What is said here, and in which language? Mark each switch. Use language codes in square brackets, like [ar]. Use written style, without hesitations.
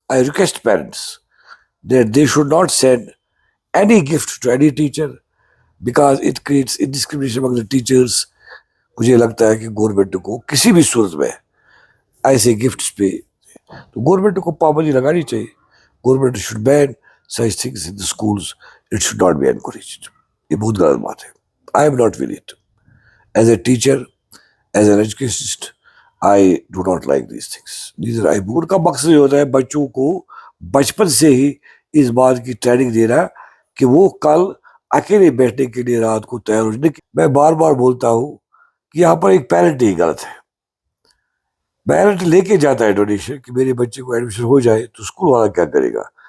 [en] I request parents that they should not send any gift to any teacher because it creates indiscrimination among the teachers. [ur] مجھے لگتا ہے کہ government کو کسی بھی صورت میں ایسے گفٹس پہ تو گورنمنٹ کو پابندی لگانی چاہیے. [en] Government should ban such things in the schools. It should not be encouraged. [ur] یہ بہت غلط بات ہے. [en] I am not with it. As a teacher, as an educationist, I do not like these things. [ur] ان کا مقصد یہ ہوتا ہے بچوں کو بچپن سے ہی اس بات کی ٹریننگ دینا کہ وہ کل اکیلے بیٹھنے کے لیے رات کو تیار ہو جائے. میں بار بار بولتا ہوں کہ یہاں پر ایک پیرنٹ ہی غلط ہے. پیرنٹ لے کے جاتا ہے ڈونیشن کہ میرے بچے کو ایڈمیشن ہو جائے تو اسکول والا کیا کرے گا.